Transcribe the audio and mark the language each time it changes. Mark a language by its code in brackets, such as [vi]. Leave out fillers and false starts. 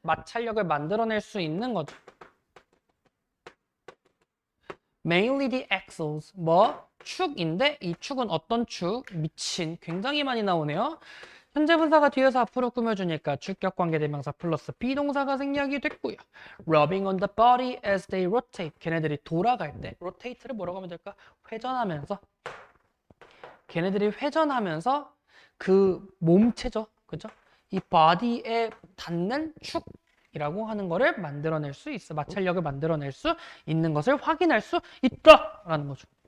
[ko] 마찰력을 만들어낼 수 있는 거죠. [en] Mainly the axles. [ko] 뭐? 축인데 이 축은 어떤 축? 미친. 굉장히 많이 나오네요. 현재 분사가 뒤에서 앞으로 꾸며주니까 주격 관계대명사 플러스 비동사가 생략이 됐고요. [en] Rubbing on the body as they rotate. [ko] 걔네들이 돌아갈 때 rotate를 뭐라고 하면 될까? 회전하면서. 걔네들이 회전하면서 그 몸체죠. 그죠? 이 body에 닿는 축이라고 하는 거를 만들어낼 수 있어. 마찰력을 만들어낼 수 있는 것을 확인할 수 있다라는 거죠.